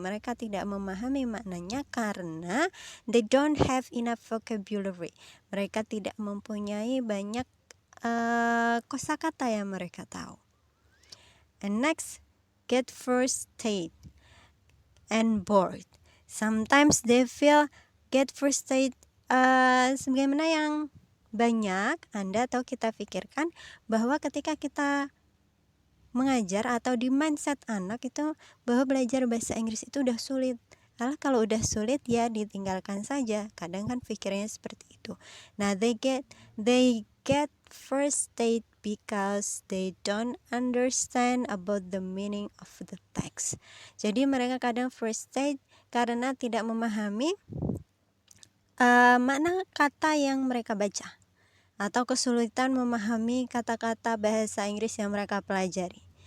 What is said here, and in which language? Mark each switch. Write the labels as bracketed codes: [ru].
[id] Mereka tidak memahami maknanya karena [en] they don't have enough vocabulary. [id] Mereka tidak mempunyai banyak kosakata yang mereka tahu. [en] And next, get frustrated and bored. Sometimes they feel get frustrated [id] sebagaimana yang banyak Anda atau kita pikirkan bahwa ketika kita mengajar atau di mindset anak itu bahwa belajar bahasa Inggris itu udah sulit. Kalau udah sulit ya ditinggalkan saja. Kadang kan pikirnya seperti itu. [en] Nah, they get frustrated because they don't understand about the meaning of the text. [id] Jadi mereka kadang frustrated karena tidak memahami makna kata yang mereka baca atau kesulitan memahami kata-kata bahasa Inggris yang mereka pelajari.